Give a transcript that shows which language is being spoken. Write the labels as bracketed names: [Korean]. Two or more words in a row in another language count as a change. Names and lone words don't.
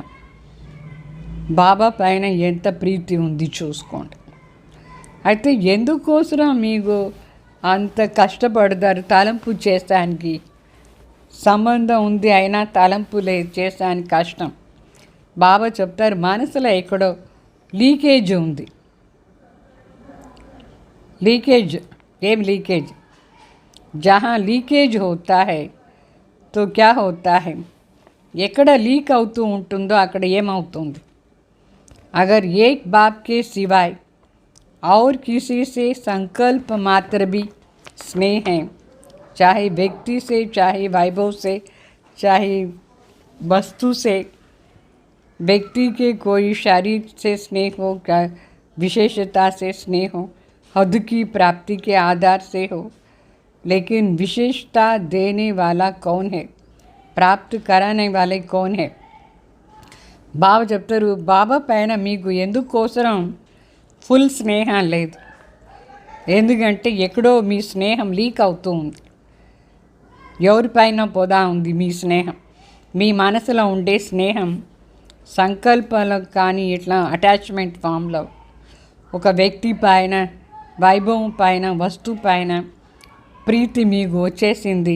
[Telugu] బాబా పైన ఎంత ప్రీతి ఉంది చూసుకోండి. అయితే ఎందుకోసం మీకు అంత కష్టపడతారు తలంపు చేసానికి? సంబంధం ఉంది అయినా తలంపు చేసానికి కష్టం. బాబా చెప్తారు మనసులో ఎక్కడో లీకేజ్ ఉంది. [English] leakage game leakage [Hindi] जहाँ लीकेज होता है तो क्या होता है? [Telugu] ఎక్కడ లీక్ అవుతూ ఉంటుందో అక్కడ ఏమవుతుంది? [Hindi] अगर एक बाप के सिवाय और किसी से संकल्प मात्र भी स्नेह है, चाहे व्यक्ति से, चाहे वैभव से, चाहे वस्तु से, व्यक्ति के कोई शरीर से स्नेह हो, क्या विशेषता से स्नेह हो, हद की प्राप्ति के आधार से हो, लेकिन विशेषता देने वाला कौन है? प्राप्त कराने वाले कौन है? [Telugu] బాబా చెప్తారు బాబా పైన మీకు ఎందుకోసం ఫుల్ స్నేహం లేదు. ఎందుకంటే ఎక్కడో మీ స్నేహం లీక్ అవుతూ ఉంది. ఎవరిపైన పోదా ఉంది మీ స్నేహం? మీ మనసులో ఉండే స్నేహం సంకల్పాలకు కానీ ఇట్లా [English] attachment form [Telugu] ఒక వ్యక్తి పైన, వైభవం పైన, వస్తువు పైన ప్రీతి మీకు వచ్చేసింది.